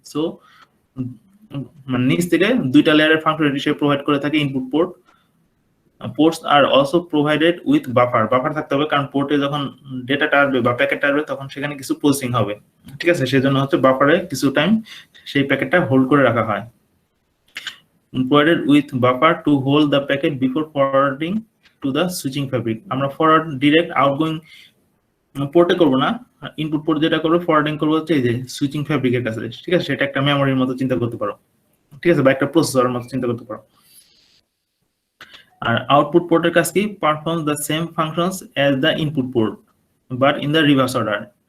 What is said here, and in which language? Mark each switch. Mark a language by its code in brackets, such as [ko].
[bn] So মানে নিচ থেকে দুইটা লেয়ারের ফাংশনালিটি সে প্রোভাইড করে থাকে input port. [en] Ports are also provided with buffer. [bn] Buffer থাকতে হবে, কারণ পোর্টে যখন ডেটাটা আসবে বা প্যাকেটটা আসবে তখন সেখানে কিছু প্রসেসিং হবে। ঠিক আছে, সেজন্য হচ্ছে বাফারে কিছু টাইম সেই প্যাকেটটা হোল্ড করে রাখা হয়। [en] provided with buffer to hold the packet before forwarding to the switching fabric. [bn] আমরা ফরওয়ার্ড ডিরেক্ট আউটগোয়িং পোর্টে করব না, ইনপুট পোর্ট যেটা করবে ফরওয়ার্ডিং করব হচ্ছে এই যে সুইচিং ফ্যাব্রিকের কাছে। ঠিক আছে, সেটা একটা মেমোরির মতো চিন্তা করতে পারো। ঠিক আছে, বা একটা প্রসেসরের মতো চিন্তা করতে পারো। আর আউটপুট পোর্টের কাজ কি? [en] Perform the same functions as the input port but in the reverse order.